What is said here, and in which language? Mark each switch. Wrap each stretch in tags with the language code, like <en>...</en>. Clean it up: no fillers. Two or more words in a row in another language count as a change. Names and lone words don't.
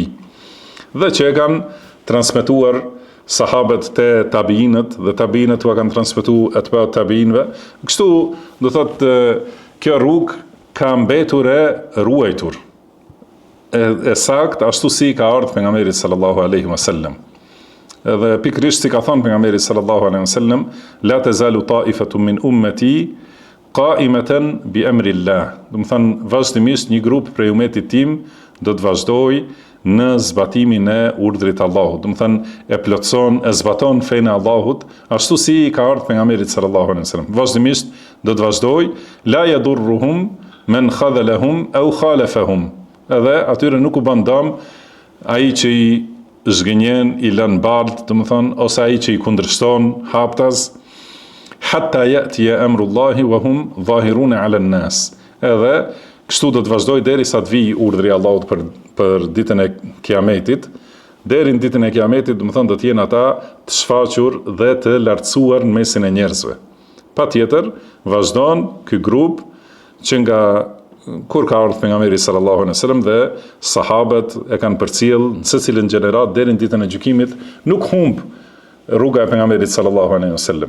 <sq>Dhe që e kanë transmetuar sahabët te tabiinët dhe tabiinët u kanë transmetuar atba tabiinëve. Kështu do thotë kjo rrugë ka mbetur e ruajtur. E sakt ashtu si ka ardhur pejgamberi</sq> <ar>صلى الله عليه وسلم.</ar> <sq>Edhe pikrisht si ka thënë pejgamberi</sq> <ar>صلى الله عليه وسلم, لا تزال طائفة من أمتي قائمة بأمر الله.</ar> <sq>Do të thënë vazhdimisht një grup prej umetit tim do të vazhdojë në zbatimin e urdhrit të Allahut. Do të thënë e plotson, e zbaton fenë e Allahut, ashtu si ka ardhur pejgamberi</sq> <ar>صلى الله عليه وسلم.</ar> <sq>Vazhdimisht do të vazhdojë,</sq> <ar>لا يضرهم من خذلهم أو خالفهم.</ar> <sq>Edhe atyre nuk u bën dëm ai që i zgënjen, i lën bardh, domethënë, ose ai që i kundërshton haptas,</sq> <ar>حتى يأتي أمر الله وهم ظاهرون على الناس.</ar> <sq>Edhe kështu do të vazhdoj derisa të vijë urdhri i Allahut për ditën e Kiametit. Deri në ditën e Kiametit, domethënë, do të jenë ata të shfaqur dhe të lartësuar në mesin e njerëzve. Patjetër, vazhdon ky grup që nga kur ka ardhur pejgamberi</sq> <ar>صلى الله عليه وسلم</ar> <sq>dhe sahabët e kanë përcjell në secilën gjenerat deri në ditën e gjykimit, nuk humb rruga e pejgamberit</sq> <ar>صلى الله عليه وسلم.</ar>